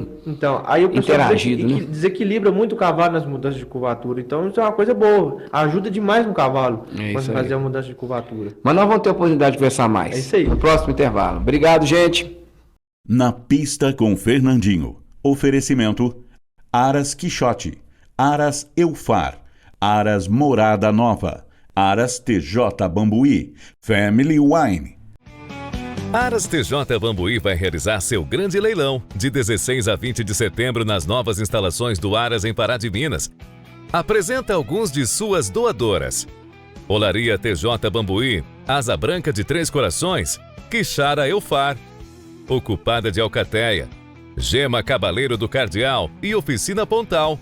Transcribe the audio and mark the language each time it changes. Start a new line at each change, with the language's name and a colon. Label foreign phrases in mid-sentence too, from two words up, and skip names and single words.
Portuguese: Então, aí o pessoal Interagido, né? desequilibra muito o cavalo nas mudanças de curvatura. Então, isso é uma coisa boa. Ajuda demais no cavalo quando isso você aí. fazer a mudança de curvatura. Mas nós vamos ter a oportunidade de conversar mais. É isso aí. No próximo intervalo. Obrigado, gente. Na pista com Fernandinho. Oferecimento: Aras Quixote, Aras Eufar, Aras Morada Nova, Aras TJ Bambuí, Family Wine. Aras TJ Bambuí vai realizar seu grande leilão de 16 a 20 de setembro nas novas instalações do Aras em Pará de Minas. Apresenta alguns de suas doadoras. Olaria TJ Bambuí, Asa Branca de Três Corações, Quixara Eufar, Ocupada de Alcateia, Gema Cabaleiro do Cardeal e Oficina Pontal.